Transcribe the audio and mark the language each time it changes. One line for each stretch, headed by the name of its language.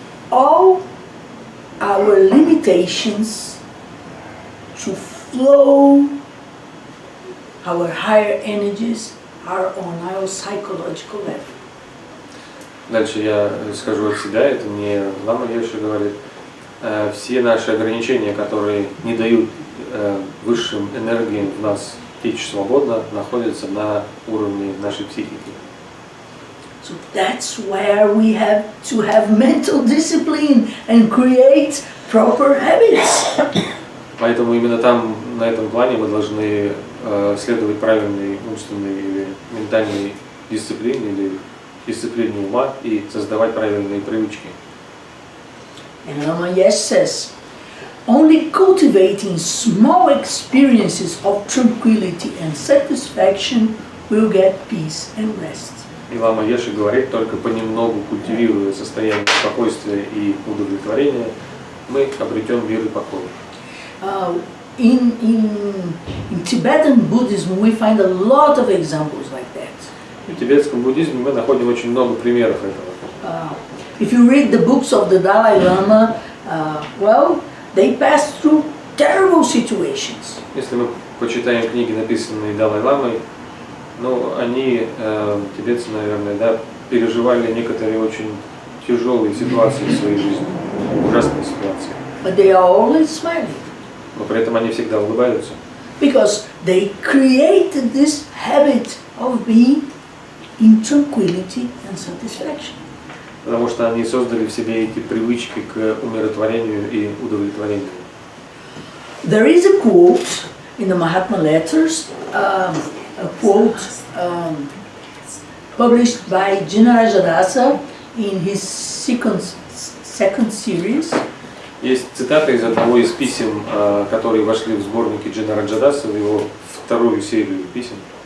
English: All our limitations to flow our higher energies are on our psychological level.
Russian: Дальше я скажу от себя, это не лама Еши говорит. Все наши ограничения, которые не дают высшим энергиям в нас течь свободно, находятся на уровне нашей психики.
English: So that's where we have to have mental discipline and create proper habits.
Russian: Поэтому именно там, на этом плане, мы должны следовать правильной умственной или ментальной дисциплине, или дисциплине ума и создавать правильные привычки.
English: And Lama Yesh says, only cultivating small experiences of tranquility and satisfaction will get peace and rest.
Russian: И лама Еши говорит, только понемногу культивируя состояние спокойствия и удовлетворения, мы обретем мир и покой.
English: In Tibetan Buddhism, we find a lot of examples like that.
Russian: В тибетском буддизме мы находим очень много примеров этого.
English: If you read the books of the Dalai Lama, well, they pass through terrible situations.
Russian: Если мы почитаем книги, написанные Далай-ламой, ну, они, тибетцы, наверное, да, переживали некоторые очень тяжелые ситуации в своей жизни, ужасные ситуации.
English: But they are always smiling.
Russian: Но при этом они всегда улыбаются.
English: Because they created this habit of being in tranquility and satisfaction.
Russian: Потому что они создали в себе эти привычки к умиротворению и удовлетворению.
English: There is a quote in the Mahatma Letters, a quote published by Jinarajadasa in his second series.
Russian: Есть цитата из одного из писем, которые вошли в сборники Джинараджадаса, в его вторую серию писем.